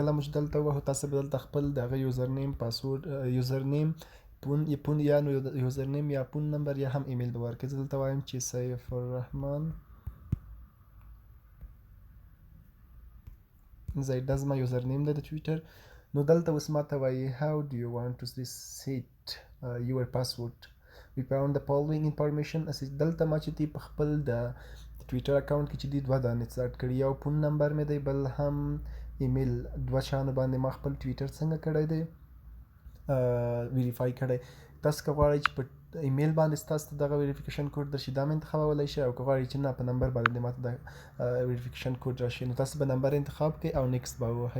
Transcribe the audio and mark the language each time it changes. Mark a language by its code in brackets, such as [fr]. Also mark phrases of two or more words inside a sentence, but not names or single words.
[ps] کله مو چې دلته ووهو، تاسې به دلته خپل د هغه [en] user name password user name phone [ps] یا نو [en] user name [ps] یا [en] phone number [ps] یا هم ایمیل به ورکړئ. زه دلته وایم چې سیف الرحمن زید، دا زما [en] user name [ps] دی د ټویټر. نو دلته اوس ماته وایي [en] how do you want to reset your password. We found the following information. [ps] دلته ما چې دی په خپل د ټویټر اکاونټ کې چې دی 2 دانې سټارټ کړي، یو [en] phone number [ps] مې دی، بل هم ایمیل. 2 شیانو باندې ما خپل ټویټر څنګه کړی دی ویریفای کړی. تاسو که غواړئ چې په ایمیل باندې ستاسو ته دغه [en] verification code [ps] درشي، دا مې انتخابولی شئ، او که غواړئ چې نه په نمبر باندې ماته د [en] verification code [ps] راشي، نو تاسو به نمبر انتخاب کړئ او نیکسټ به ووهئ.